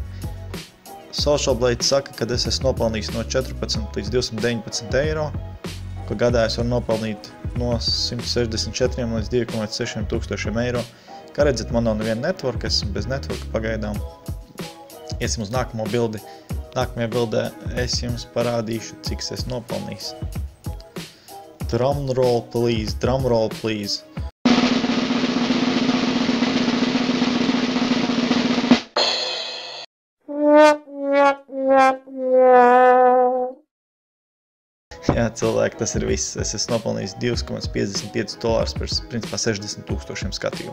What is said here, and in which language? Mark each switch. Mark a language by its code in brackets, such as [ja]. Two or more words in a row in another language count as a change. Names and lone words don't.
[lv] Social Blade saka, ka es esmu nopelnījis no 14 līdz 219 eiro, ka gadā es varu nopelnīt no 164 līdz 2,6 tūkstošiem eiro. Kā redzat, man nav neviena network, esmu bez networka pagaidām. Iesim uz nākamo bildi. Nākamajā bildē es jums parādīšu, cik es nopelnījis. [en] Drumroll please, drumroll please. [lv] Jā, cilvēki, tas ir viss. Es esmu nopelnījis $2,55 par principā 60 000 skatījumu.